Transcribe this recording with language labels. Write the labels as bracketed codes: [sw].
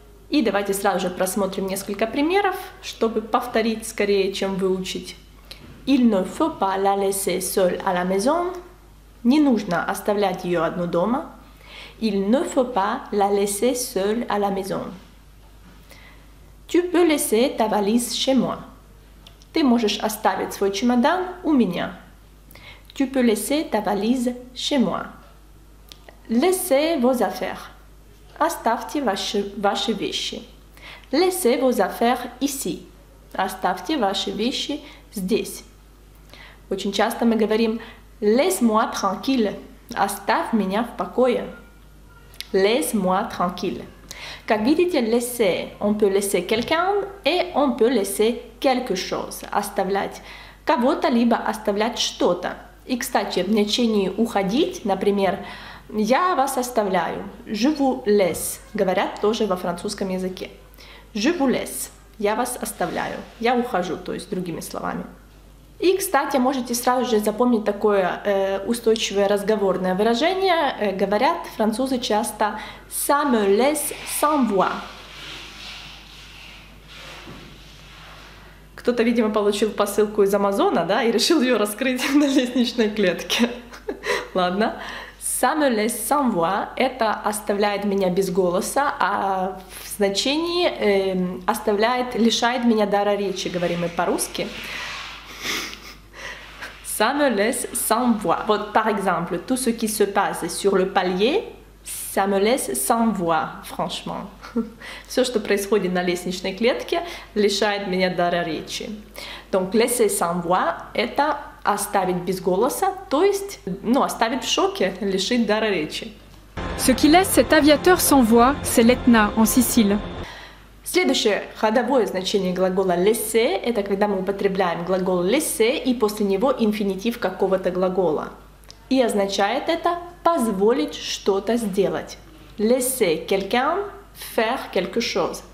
[ru] И давайте сразу же просмотрим несколько примеров, чтобы повторить скорее, чем выучить. [fr] Il ne faut pas la laisser seule à la maison. [ru] Не нужно оставлять ее одну дома. [fr] Il ne faut pas la laisser seule à la maison. Tu peux laisser ta valise chez moi. [ru] Ты можешь оставить свой чемодан у меня. [fr] Tu peux laisser ta valise chez moi. Laissez vos affaires. [ru] Оставьте ваши вещи. [fr] Laissez vos affaires ici. [ru] Оставьте ваши вещи здесь. Очень часто мы говорим [fr] laisse-moi tranquille. [ru] Оставь меня в покое. [fr] Laisse-moi tranquille. [ru] Как видите, [fr] laisser, on peut laisser quelqu'un et on peut laisser quelque chose. [ru] Оставлять кого-то, либо оставлять что-то. И, кстати, в значении уходить, например, я вас оставляю. [fr] Je vous laisse. [ru] Говорят тоже во французском языке. [fr] Je vous laisse. [ru] Я вас оставляю. Я ухожу, то есть другими словами. И, кстати, можете сразу же запомнить такое устойчивое разговорное выражение. Говорят французы часто [fr] ça me laisse sans voix. [ru] Кто-то, видимо, получил посылку из Амазона, да, и решил ее раскрыть на лестничной клетке. Ладно. [fr] Ça me laisse sans voix [ru] – это оставляет меня без голоса, а в значении оставляет, лишает меня дара речи, говорим мы по-русски. [fr] Ça me laisse sans voix. Вот, par exemple, tout ce qui se passe sur le palier, ça me laisse sans voix, franchement. [ru] Все, что происходит на лестничной клетке, лишает меня дара речи. [fr] Donc, laisser sans voix [ru] – это оставить без голоса, то есть, оставить в шоке, лишить дара речи. [fr] Ce qui laisse cet aviateur sans voix, c'est l'Etna, en Sicile. [ru] Следующее ходовое значение глагола laisser – это когда мы употребляем глагол laisser и после него инфинитив какого-то глагола. И означает это позволить что-то сделать. [fr] Laisser quelqu'un faire quelque chose.